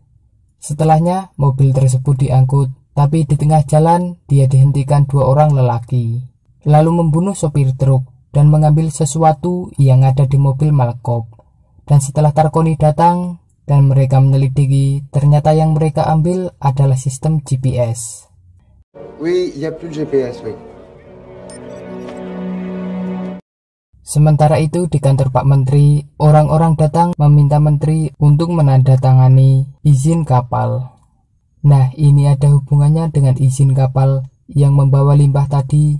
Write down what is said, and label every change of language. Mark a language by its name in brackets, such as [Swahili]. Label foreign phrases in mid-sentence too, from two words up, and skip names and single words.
[Indonesian] Setelahnya, mobil tersebut diangkut, tapi di tengah jalan dia dihentikan dua orang lelaki, lalu membunuh sopir truk dan mengambil sesuatu yang ada di mobil Malcolm. Dan setelah Tarkoni datang dan mereka menyelidiki, ternyata yang mereka ambil adalah sistem GPS. [French] Oui, il n'y a plus de GPS, oui. [Indonesian] Sementara itu di kantor Pak Menteri, orang-orang datang meminta Menteri untuk menandatangani izin kapal. Nah, ini ada hubungannya dengan izin kapal yang membawa limbah tadi.